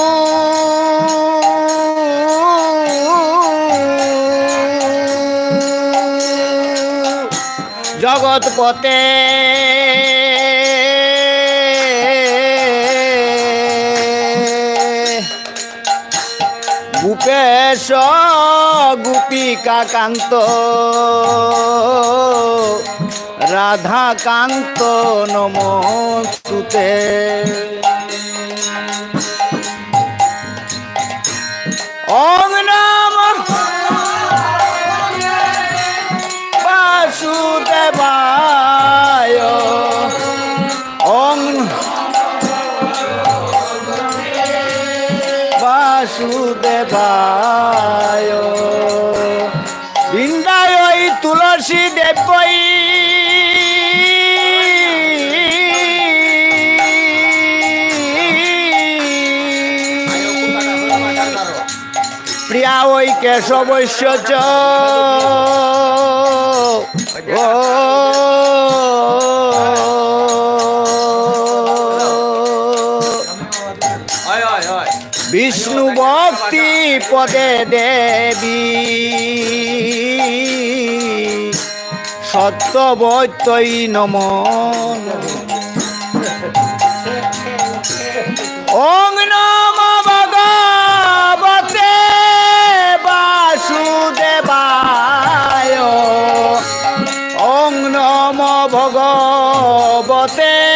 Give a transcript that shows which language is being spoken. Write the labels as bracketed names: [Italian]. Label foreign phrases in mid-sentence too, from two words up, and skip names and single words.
[Sanskrit] জগৎপতে গোপেশ গোপিকা কান্ত রাধাকান্ত নমস্তুতে। ওং নমঃ বাসুদেবায় ওং বাসুদেবায় বৃন্দায় তুলসী দেবৈ প্রিয়া ওই কেশবৈশ্য চ বিষ্ণু ভক্তি পদে দেবী সত্যবত্যৈ নমো। ওং নমো ভগবতে বাসুদেবায় ওং নমো ভগবতে